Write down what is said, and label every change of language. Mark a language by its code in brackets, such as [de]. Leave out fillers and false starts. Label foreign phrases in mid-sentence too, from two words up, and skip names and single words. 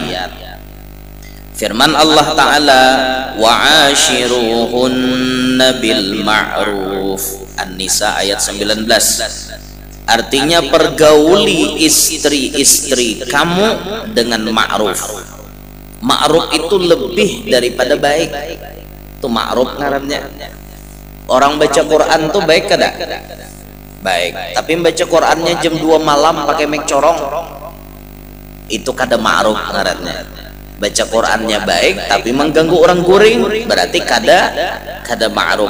[id] Firman Allah Ta'ala, [ar] wa'ashiruhunna bil ma'ruf, [id] An-Nisa ayat 19. Artinya pergauli istri-istri kamu dengan ma'ruf. Ma'ruf itu lebih daripada baik. [bjn] Itu ma'ruf ngarannya. Orang baca Quran tuh baik kada? [id] Baik. Tapi baca Qurannya jam 2 malam pakai mic corong, itu [bjn] kada ma'ruf ngarannya. [id] Baca Qurannya baik tapi mengganggu orang guring, berarti kada ma'ruf.